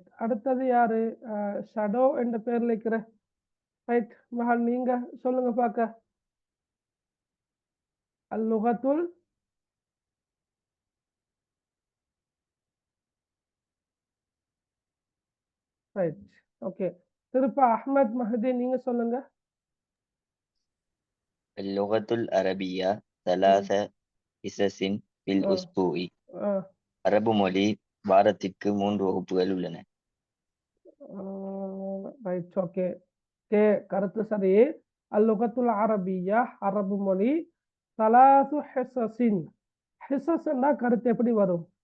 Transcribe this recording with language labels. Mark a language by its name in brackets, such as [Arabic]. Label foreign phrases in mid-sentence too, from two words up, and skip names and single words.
[Tamil] அடுத்தது யாரு? ஷடோ என்ற பேர்ல இருக்கிற. ரைட் மகள், நீங்க சொல்லுங்க பாக்க. அல்லுகத்துல் [English] Right. Okay. [Tamil] திருப்ப அஹ்மத் மஹதி, நீங்க சொல்லுங்க. [Arabic] اللغة العربية ثلاث حصص في الأسبوع. [Tamil] அரபு மொழி வாரத்திற்கு 3 வகுப்புகள் உள்ளன. [English] Right. Okay. [Tamil] கருத்து சரி. [Arabic] اللغة العربية, [Tamil] அரபு மொழி. [Arabic] ثلاث حصص, [Tamil] ஹிஸஸ்னா கருத்து எப்படி வரும்?